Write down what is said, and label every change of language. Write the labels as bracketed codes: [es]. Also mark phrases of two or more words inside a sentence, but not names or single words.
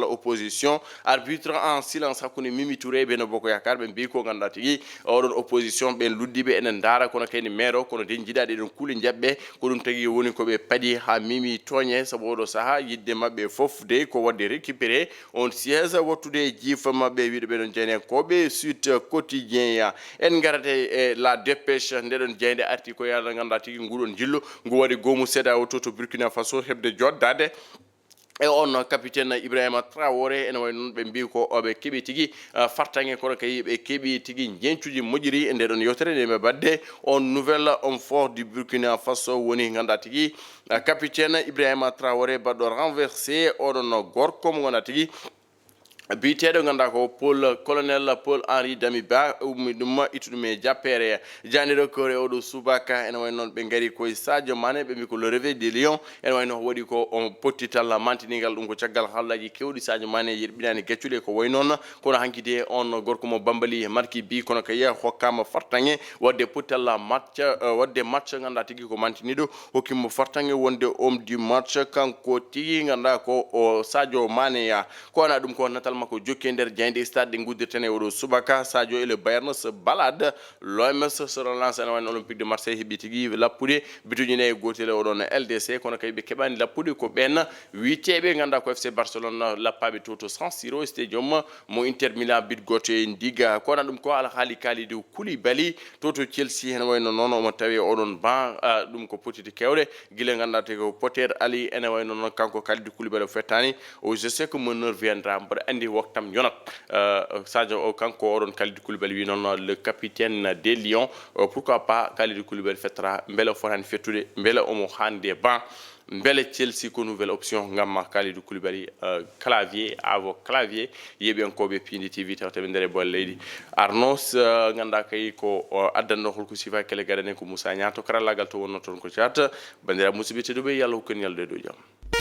[fr] opposition arbitre en silence [ff] hakkude Mimi Touré ɓe no Boko Yakar ɓe mbi ko ganduɗa tigi oɗon opposition ɓen luddiɓe enen daara kono kayni maire o kono den jiiɗa ɗeɗon kuule jaɓɓe ko ɗum tagi woni koɓe paadi ha Mimi toñe saabu oɗo saaha yidde mabɓe fof de ko wadde récupéré on siège wattude jiifa mabɓe wiide ɓeɗon jeynekoɓe Sud Quotidien ya en garate e la dépêche ndeɗon jeyde arti ko yalla ganduɗa tigi nguɗon jillu ngu waɗi gomu seeɗa o to Burkina Faso hebde joddade e on capitaine Ibrahima Traoré ene way noon ɓe mbi ko ɓe keeɓi tigi fartange kono kay ɓe keeɓi tigi jencuji moƴƴiri e ndeɗon yewtere nde ɓe badde on [fr] nouvelle homme fort du Burkina Faso [ff] woni ganduɗa tigi capitaine Ibrahima Traoré baɗɗo renversé oɗon gorko mo ganduɗa tigi biteɗo ganda ko colonel Paul Henri Damiba ɗum ittuɗum e jappere janiɗo kore oɗo subaka ene way noon ɓe gari koye Sadio Mané ɓe mbi ko [fr] le réveil des [ff] lions ene way noon waɗi ko on pottital mantinigal ɗum ko caggal hallaji kewɗi Sadio Mané yerɓinani gaccuɗe ko way noon kono hankkide on gorko mo Bambali marki bi kono kay hokkama fartange wadde pottal match wadde match ganda tigui ko mantiniɗo hokkimo fartange wonde [fr] homme du match [ff] kanko tigui ganda ko o Sadio Mané ko wana ɗum ko natal makko jokki nder jayde stade ɗe guddirten e oɗo subaka [fr] Sadio et le Bayern se balade l'OMS se relance [ff] ene wayno Olympique de Marseille heeɓi tigui lappude bituji nayyi gotel oɗon LDC kono kay ɓe keɓani lappude ko ɓen witeɓe ganda ko FC Barcelone lappaɓe to San Siro stadium mo Inter Milan bit goto e ndiga ko wana ɗum ko alhaali Kalidou Koulibaly to Chelsea ene wayno noon omo tawi oɗon ban ɗum ko potiti kewɗe guila ganda te ko Potter Ali ene wayno noon kanko Kalidou Koulibaly o fettani o [fr] je sais que mon heure viendra [ff] mboɗo andi waktam yonat Sadio o kanko oɗon Kalidou Koulibaly wi noon [fr] le capitaine des Lions pourquoi pas Kalidou Koulibaly [ff] fettara beele o fotani fettude beele omo hande ban beele Chelsea ko [fr] nouvelle option [ff] ngam Kalidou Koulibaly clavier avo clavier yeɓiyankoɓe Pindi TV tawtaɓe nder e bolle leydi Arnos ganda kay ko addanno holko sifa kele gaɗane ko Moussa Niang to karallagal to wonno toon ko chat bandira musidɓe tedduɓe yallah hokku en yalde dow jaam.